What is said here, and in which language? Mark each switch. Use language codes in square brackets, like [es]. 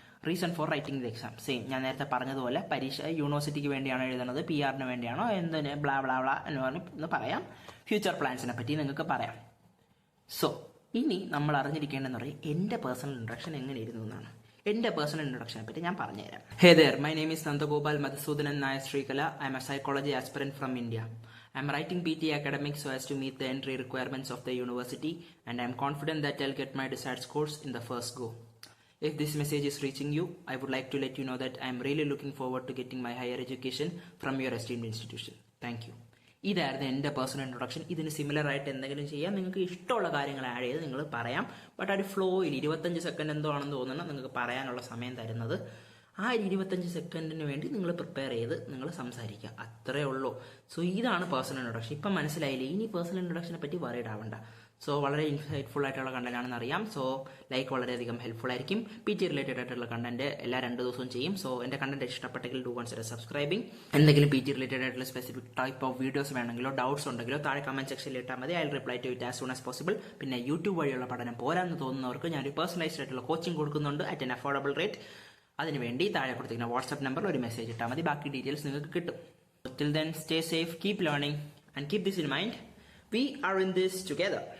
[ml] Reason for writing the exam, same ഞാൻ നേരത്തെ പറഞ്ഞതുപോലെ പരീക്ഷ യൂണിവേഴ്സിറ്റിക്ക് വേണ്ടിയാണോ എഴുതുന്നത്, PR വേണ്ടിയാണോ, എന്തിന് ബ്ലാ ബ്ലാ ബ്ലാ എന്ന് പറഞ്ഞ് പറയാം. ഫ്യൂച്ചർ പ്ലാൻസിനെ പറ്റി നിങ്ങൾക്ക് പറയാം. സോ ഇനി നമ്മൾ അറിഞ്ഞിരിക്കേണ്ടതെന്ന് പറയും എൻ്റെ പേഴ്സണൽ ഇൻട്രൊഡക്ഷൻ എങ്ങനെയിരുന്നു എന്നാണ്. എൻ്റെ പേഴ്സണൽ ഇൻട്രൊഡക്ഷനെ പറ്റി ഞാൻ പറഞ്ഞുതരാം. [en] hey there, my name is [ml] Nandagopal Madhusoodanan Nair Sreekala. [en] I'm a psychology aspirant from India. I am writing PT academics so as to meet the entry requirements of the university, and I am confident that I'll get my desired scores in the first go. If this message is reaching you, I would like to let you know that I am really looking forward to getting my higher education from your esteemed institution. Thank you. [ml] ഇതായിരുന്നു എൻ്റെ personal introduction. ഇതിന് similar ആയിട്ട് എന്തെങ്കിലും ചെയ്യാം, നിങ്ങൾക്ക് ഇഷ്ടമുള്ള കാര്യങ്ങൾ add ചെയ്ത് നിങ്ങൾ പറയാം. ബട്ട് ആ ഒരു ഫ്ലോയിൽ 25 സെക്കൻഡ് എന്തോ ആണെന്ന് തോന്നുന്നു നിങ്ങൾക്ക് പറയാനുള്ള സമയം തരുന്നത്. ആ 25 സെക്കൻഡിന് വേണ്ടി നിങ്ങൾ പ്രിപ്പയർ ചെയ്ത് നിങ്ങൾ സംസാരിക്കുക, അത്രേ ഉള്ളൂ. സോ ഇതാണ് പേഴ്സണൽ ഇൻട്രൊഡക്ഷൻ. ഇപ്പം മനസ്സിലായില്ലേ? ഇനി പേഴ്സണൽ ഇൻട്രൊഡക്ഷനെ പറ്റി വറീഡ് ആവണ്ട. സോ വളരെ ഇൻസൈറ്റ്ഫുൾ ആയിട്ടുള്ള കണ്ടന്റ് ആണെന്ന് അറിയാം. സോ ലൈക്ക് വളരെയധികം ഹെൽപ്ഫുൾ ആയിരിക്കും. PT റിലേറ്റഡ് ആയിട്ടുള്ള കണ്ടന്റ് എല്ലാ 2 ദിവസവും ചെയ്യും. സോ എൻ്റെ കണ്ടന്റ് ഇഷ്ടപ്പെട്ടെങ്കിൽ [en] Do consider subscribing. [ml] എന്തെങ്കിലും PT റിലേറ്റഡ് ആയിട്ടുള്ള specific type of videos വേണമെങ്കിലോ doubts ഉണ്ടെങ്കിലോ താഴെ കമന്റ് സെക്ഷനിൽ ഇട്ടാൽ മതി. [en] I will reply to it as soon as possible. [ml] പിന്നെ യൂട്യൂബ് വഴിയുള്ള പഠനം പോരാന്ന് തോന്നുന്നവർക്ക് ഞാനൊരു പേഴ്സണലൈസ്ഡ് ആയിട്ടുള്ള കോച്ചിങ് കൊടുക്കുന്നുണ്ട് [en] At an affordable rate. [ml] അതിനുവേണ്ടി താഴെ കൊടുത്തിരിക്കുന്ന വാട്സ്ആപ്പ് നമ്പറിൽ ഒരു മെസ്സേജ് ഇട്ടാൽ മതി, ബാക്കി ഡീറ്റെയിൽസ് നിങ്ങൾക്ക് കിട്ടും. [en] Till then, stay safe, keep learning, and keep this in mind. We are in this together.